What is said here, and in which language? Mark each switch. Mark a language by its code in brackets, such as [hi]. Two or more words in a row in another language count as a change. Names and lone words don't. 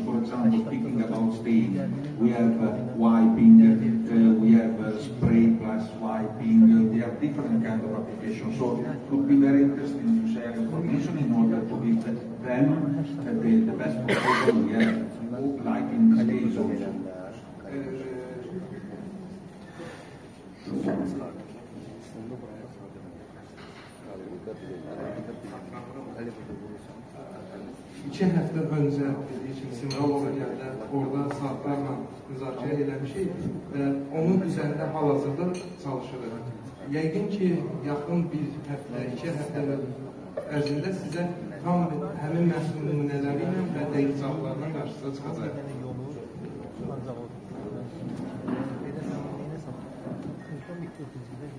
[en] For example, speaking about stain, we have wiping, we have spray plus wiping, there are different kinds of applications. So it could be very interesting to share information in order to give them the best proposal we have, like in this case also. [az] İki həftə öncə dedik ki, Simralova gəldə orada saatlarla müzakirə eləmişik və onun üzərində hal-hazırda çalışırıq. Yəqin ki, yaxın bir həftə, 2 həftə ərzində sizə tam həmin məhsul nümunələri ilə və dəqiq cavablarla qarşısına çıxacaq. [en] Thank you.